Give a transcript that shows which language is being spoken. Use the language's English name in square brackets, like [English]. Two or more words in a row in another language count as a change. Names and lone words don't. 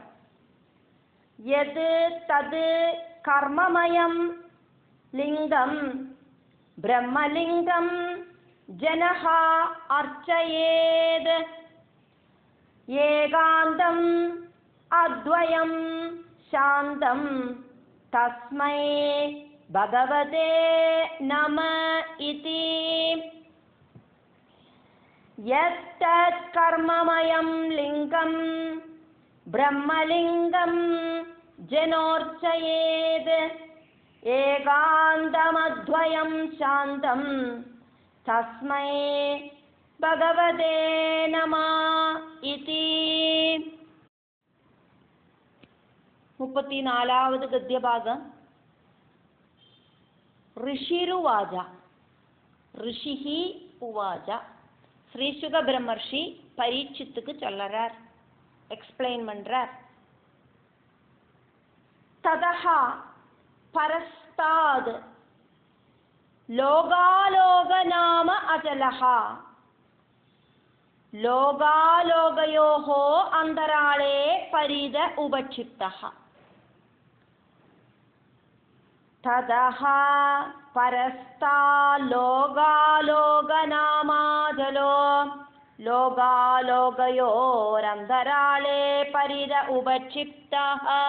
[Sanskrit] எது தது கர்மமயம் லிங்கம் பிரம்மலிங்கம் ஜனஹ அர்ச்சயேத் ஏகாந்தம் அத்வயம் சாந்தம் தஸ்மை பகவதே நம இதி. யத்தத் கர்மமயம் லிங்கம் பிரம்மலிங்கம் ஜனோர்ச்சயேத் ஏகாந்தமத்வயம் சாந்தம் தஸ்மை ഭഗവതേ നമഃ ഇതി. [Malayalam] 34ാമത് ഗദ്യഭാഗം. [Sanskrit] ഋഷിരുവാച ഋഷിഹി ഉവാച. [Tamil] ஸ்ரீசுக பிரம்மர்ஷி பரீட்சித்துக்கு சொல்லறார், எக்ஸ்பிளைன் பண்றார். [Sanskrit] ததஹா பரஸ்தாத் லோகாலோக நாம அஜலஹா. ലോകാലോകയോः അന്തരാളേ പരിത ഉപക്ഷിപ്തഃ. തതഃ പരസ്താലോകാലോകനാമാജലോ ലോകാലോകയോരന്തരാളേ പരിത ഉപക്ഷിപ്തഃ.